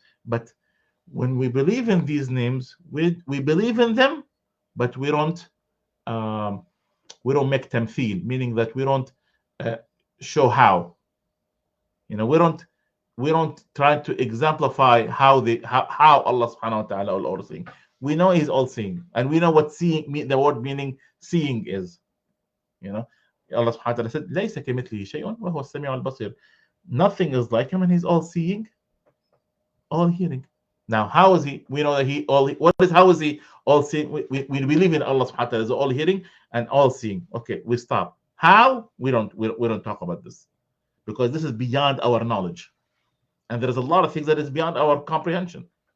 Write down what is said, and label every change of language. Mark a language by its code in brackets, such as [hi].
[en] But when we believe in these names, we believe in them, but we don't make them feel, meaning that we don't show how. We don't try to exemplify how Allah subhanahu wa ta'ala is all seeing. We know he's all seeing, and we know what seeing, the word meaning seeing is. [ar] Allah subhanahu wa ta'ala said, لَيْسَ كَمِثْلِهِ شَيْءٌ وَهُوَ السَّمِيعُ الْبَصِيرُ. [en] Nothing is like him, and he's all seeing, all hearing. Now, how is he? We know that how is he all seeing? We believe in Allah subhanahu wa ta'ala is all hearing and all seeing. Okay, we stop. How? We don't talk about this, because this is beyond our knowledge, and there is a lot of things that is beyond our comprehension.